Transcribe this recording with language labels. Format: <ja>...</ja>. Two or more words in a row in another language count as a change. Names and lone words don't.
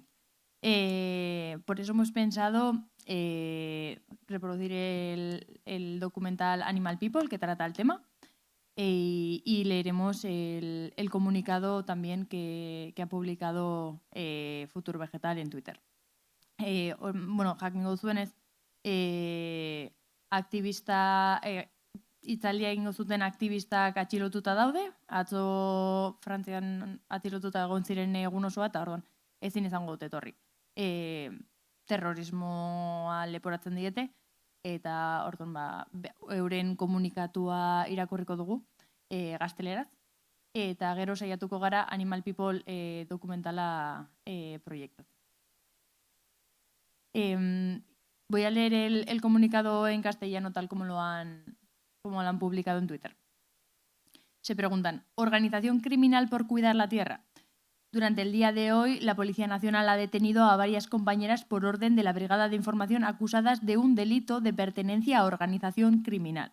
<es>Por eso hemos pensado reproducir el documental Animal People que trata el tema y leeremos el comunicado también que ha publicado Futuro Vegetal en Twitter.</es> <eu>Bueno, jakingo duzuenez, aktivista, Italia egingo zuten aktivistak atxilotuta daude, atzo Frantzian atxilotuta egon ziren egun osoa, eta orduan ezin izango dute etorri. Terrorismoa leporatzen diete, eta orduan euren komunikatua irakurriko dugu gazteleraz, eta gero saiatuko gara Animal People dokumentala proiektu.</eu> <es>Voy a leer el comunicado en castellano tal como lo han publicado en Twitter. Se preguntan, ¿organización criminal por cuidar la tierra? Durante el día de hoy, la Policía Nacional ha detenido a varias compañeras por orden de la Brigada de Información acusadas de un delito de pertenencia a organización criminal.</es>